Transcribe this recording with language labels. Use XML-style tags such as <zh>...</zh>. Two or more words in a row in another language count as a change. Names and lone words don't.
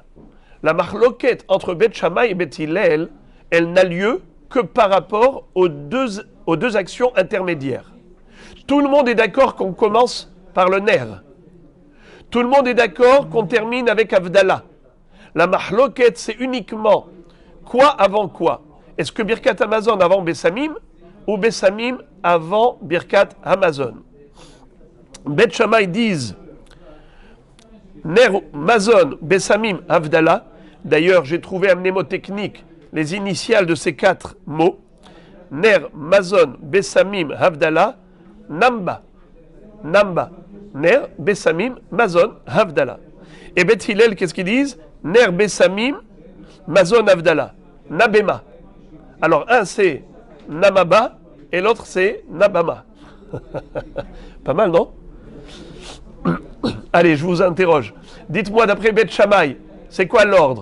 <fr>La marloquette entre Bet Shammai et Bet Hillel, elle n'a lieu que par rapport aux deux actions intermédiaires. Tout le monde est d'accord qu'on commence par le Ner. Tout le monde est d'accord qu'on termine avec Havdalah. La mahloket, c'est uniquement quoi avant quoi. Est-ce que</fr> <he>ברכת המזון</he> <fr>avant Besamim ou Besamim avant</fr> <he>ברכת המזון?</he> <fr>Bet Shammai disent</fr> <he>נר, מזון, בשמים, הבדלה.</he> <fr>D'ailleurs, j'ai trouvé un mnémotechnique les initiales de ces 4 mots.</fr> <he>נר, מזון, בשמים, הבדלה, נמבה. Namba. נר, בשמים, מזון, הבדלה.</he> <fr>Et Bet Hillel, qu'est-ce qu'ils disent?</fr> <he>נר, בשמים, מזון, הבדלה. Nabema.</he> <fr>Alors, un c'est Namaba et l'autre c'est Nabama. Pas mal, non? Allez, je vous interroge. Dites-moi, d'après Bet Shammai, c'est quoi l'ordre?</fr>